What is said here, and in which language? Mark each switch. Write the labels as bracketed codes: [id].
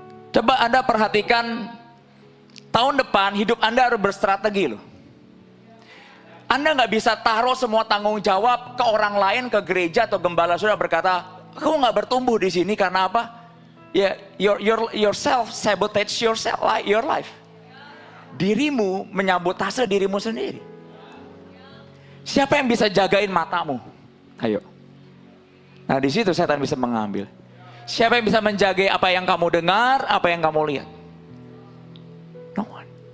[id] Coba Anda perhatikan, tahun depan hidup Anda harus berstrategi loh. Anda nggak bisa taruh semua tanggung jawab ke orang lain, ke gereja atau gembala sudah berkata, aku nggak bertumbuh di sini karena apa? [en] Ya, your self sabotage your life. [id] Dirimu menyabotase dirimu sendiri. Siapa yang bisa jagain matamu? Ayo. Nah di situ setan bisa mengambil. Siapa yang bisa menjaga apa yang kamu dengar, apa yang kamu lihat? [en] No one.